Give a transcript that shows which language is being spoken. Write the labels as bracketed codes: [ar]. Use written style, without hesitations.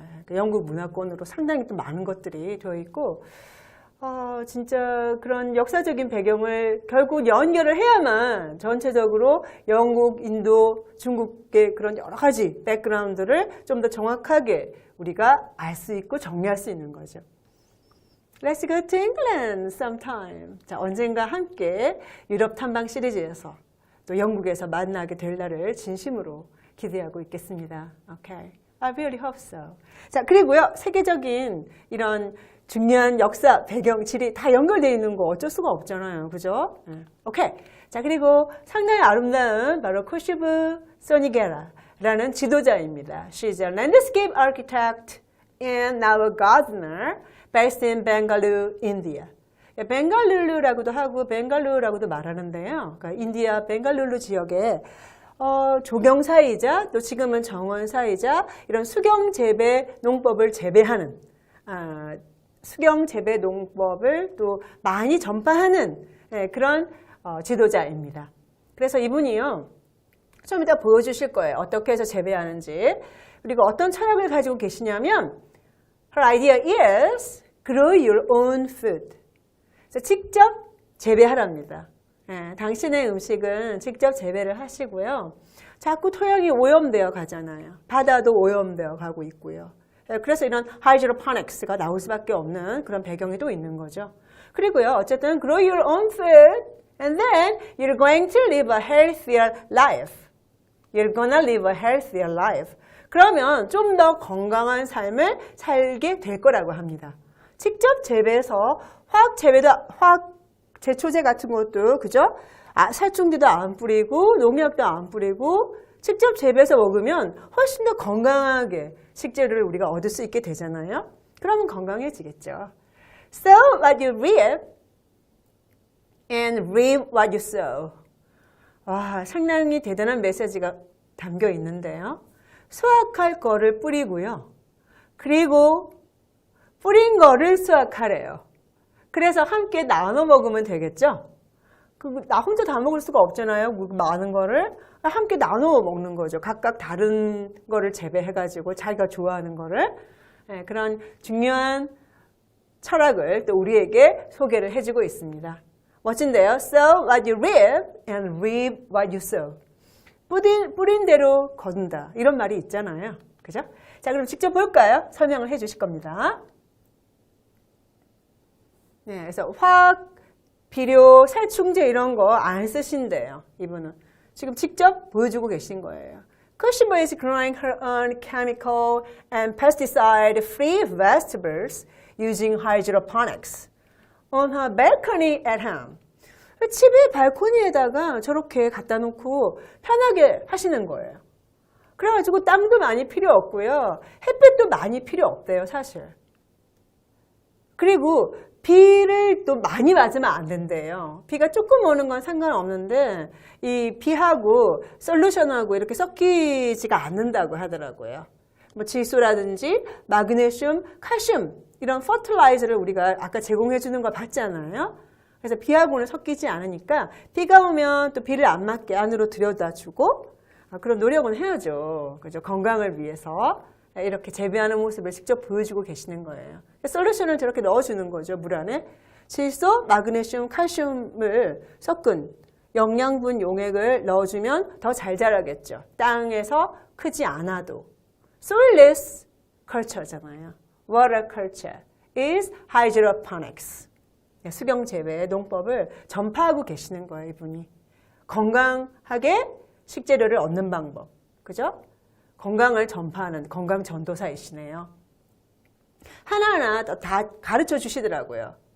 [ko] 영국 문화권으로 상당히 또 많은 것들이 되어 있고 진짜 그런 역사적인 배경을 결국 연결을 해야만 전체적으로 영국, 인도, 중국의 그런 여러 가지 백그라운드를 좀 더 정확하게 우리가 알 수 있고 정리할 수 있는 거죠. [en] Let's go to England sometime. [ko] 자, 언젠가 함께 유럽 탐방 시리즈에서 또 영국에서 만나게 될 날을 진심으로 기대하고 있겠습니다. [en] Okay. I really hope so. [ko] 자, 그리고요, 세계적인 이런 중요한 역사, 배경, 지리 다 연결되어 있는 거 어쩔 수가 없잖아요. 그죠? 오케이. 자, 그리고 상당히 아름다운 바로 코시브 소니게라라는 지도자입니다. [en] She's a landscape architect and now a gardener based in Bengaluru, India. [ko] 벵갈루루라고도 하고 벵갈루라고도 말하는데요. 그러니까 인디아 벵갈루루 지역에 조경사이자 또 지금은 정원사이자 이런 수경재배 농법을 재배하는 수경재배 농법을 또 많이 전파하는 그런 지도자입니다. 그래서 이분이요. 좀 이따 보여주실 거예요. 어떻게 해서 재배하는지. 그리고 어떤 철학을 가지고 계시냐면 [en] Her idea is grow your own food. [ko] 직접 재배하랍니다. 당신의 음식은 직접 재배를 하시고요. 자꾸 토양이 오염되어 가잖아요. 바다도 오염되어 가고 있고요. 그래서 이런 하이드로포닉스가 나올 수밖에 없는 그런 배경이 또 있는 거죠. 그리고요, 어쨌든 [en] grow your own food and then you're going to live a healthier life. You're gonna live a healthier life. [ko] 그러면 좀 더 건강한 삶을 살게 될 거라고 합니다. 직접 재배해서 화학 제초제 같은 것도 그죠? 살충제도 안 뿌리고 농약도 안 뿌리고 직접 재배해서 먹으면 훨씬 더 건강하게 식재료를 우리가 얻을 수 있게 되잖아요. 그러면 건강해지겠죠. [en] Sow what you reap and reap what you sow. [ko] 와, 상당히 대단한 메시지가 담겨 있는데요. 수확할 거를 뿌리고요. 그리고 뿌린 거를 수확하래요. 그래서 함께 나눠 먹으면 되겠죠? 나 혼자 다 먹을 수가 없잖아요. 많은 거를 함께 나눠 먹는 거죠. 각각 다른 거를 재배해가지고 자기가 좋아하는 거를. 그런 중요한 철학을 또 우리에게 소개를 해주고 있습니다. 멋진데요. [en] Sow what you reap and reap what you sow. [ko] 뿌린 대로 거둔다. 이런 말이 있잖아요. 그죠? 자, 그럼 직접 볼까요? 설명을 해 주실 겁니다. 네, 그래서 화학, 비료, 살충제 이런 거 안 쓰신대요. 이분은. 지금 직접 보여주고 계신 거예요. [en] Cushman is growing her own chemical and pesticide-free vegetables using hydroponics on her balcony at home. [ko] 집의 발코니에다가 저렇게 갖다 놓고 편하게 하시는 거예요. 그래가지고 땅도 많이 필요 없고요. 햇빛도 많이 필요 없대요, 사실. 그리고 비를 또 많이 맞으면 안 된대요. 비가 조금 오는 건 상관없는데 이 비하고 솔루션하고 이렇게 섞이지가 않는다고 하더라고요. 뭐 질소라든지 마그네슘, 칼슘 이런 퍼틸라이저를 우리가 아까 제공해 주는 거 봤잖아요. 그래서 비하고는 섞이지 않으니까 비가 오면 또 비를 안 맞게 안으로 들여다 주고 그런 노력은 해야죠. 그죠? 건강을 위해서. 이렇게 재배하는 모습을 직접 보여주고 계시는 거예요. 솔루션을 저렇게 넣어주는 거죠. 물 안에. 질소, 마그네슘, 칼슘을 섞은 영양분 용액을 넣어주면 더 잘 자라겠죠. 땅에서 크지 않아도. [en] Soilless culture잖아요. Water culture is hydroponics. [ko] 수경 재배 농법을 전파하고 계시는 거예요. 이분이. 건강하게 식재료를 얻는 방법. 그죠? 건강을 전파하는 건강 전도사이시네요. 하나하나 다 가르쳐 주시더라고요.